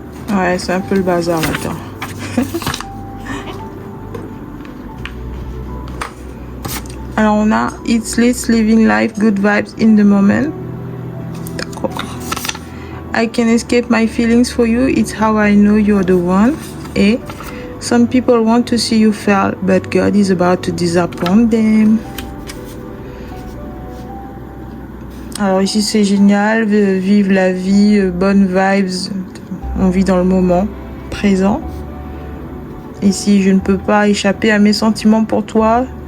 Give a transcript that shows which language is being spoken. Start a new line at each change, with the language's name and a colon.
French: Ouais, c'est un peu le bazar là-dedans. Alors on a
English: It's Let's Living Life, Good Vibes in the Moment.
French: D'accord.
English: I can escape my feelings for you, it's how I know you're the one.
French: Et
English: Some people want to see you fail, but God is about to disappoint them.
French: Alors ici c'est génial, vive la vie, bonnes vibes, on vit dans le moment présent. Ici je ne peux pas échapper à mes sentiments pour toi.